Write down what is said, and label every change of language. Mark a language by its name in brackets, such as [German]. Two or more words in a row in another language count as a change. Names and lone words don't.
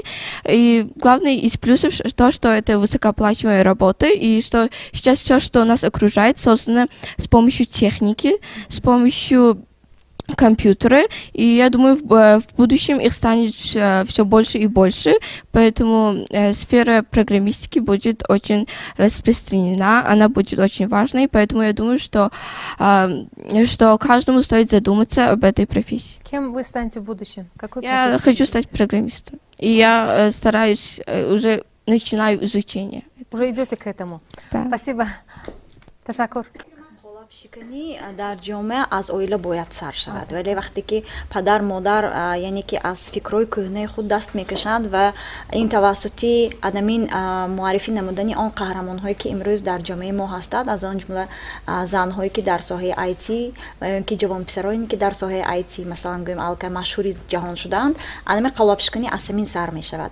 [Russian] И главное из плюсов то, что это высокооплачиваемая работа, и что сейчас все, что нас окружает, создано с помощью техники, с помощью компьютеры, и я думаю, в будущем их станет все больше и больше, поэтому сфера программистики будет очень распространена, она будет очень важной, поэтому я думаю, что каждому стоит задуматься об этой профессии. Кем вы станете в будущем? Какой Я хочу стать программистом, и я стараюсь, уже начинаю изучение. Уже идете к этому? Да. Спасибо. [Tajik] Ташакур. шикани дар ҷомеа аз оила бояд сар шавад, вале вақте ки падар модар яъне ки аз фикрҳои кӯҳнаи худ даст мекашанд ва ин тавассути адамин муаррифӣ намудани он қаҳрамонҳое ки имрӯз дар ҷомеаи мо ҳастанд, аз он ҷумла занҳое ки дар соҳаи IT ва ё ин ки ҷавонписароне ки дар соҳаи IT масалан гӯем алка машҳури ҷаҳон шудаанд, адами қаллобшиканӣ аз ҳамин сар мешавад.